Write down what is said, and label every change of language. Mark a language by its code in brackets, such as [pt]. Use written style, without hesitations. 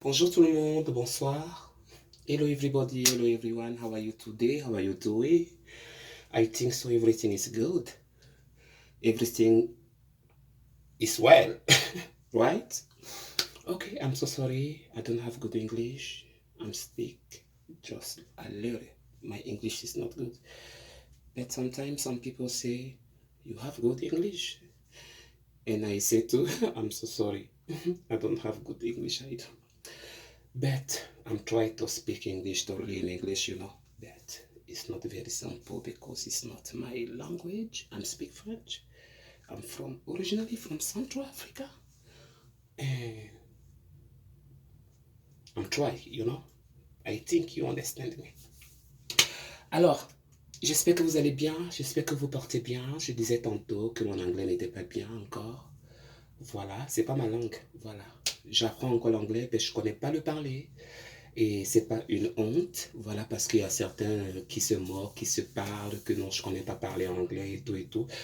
[fr] Bonjour tout le monde, bonsoir. [en] Hello everybody, hello everyone. How are you today? How are you doing? I think so everything is good. Everything is well, right? Okay, I'm so sorry. I don't have good English. I'm speak just a little. My English is not good. But sometimes some people say you have good English. And I say too, I'm so sorry. I don't have good English either. But I'm trying to speak English, to learn English. But it's not very simple because it's not my language. I speak French. I'm originally from Central Africa. And I'm trying. I think you understand me. [fr] Alors, j'espère que vous allez bien. J'espère que vous portez bien. Je disais tantôt que mon anglais n'était pas bien encore. Voilà, c'est pas ma langue. Voilà. J'apprends encore l'anglais, mais je connais pas le parler. Et c'est pas une honte, voilà, parce qu'il y a certains qui se moquent, qui se parlent, que non, je connais pas parler anglais et tout et tout.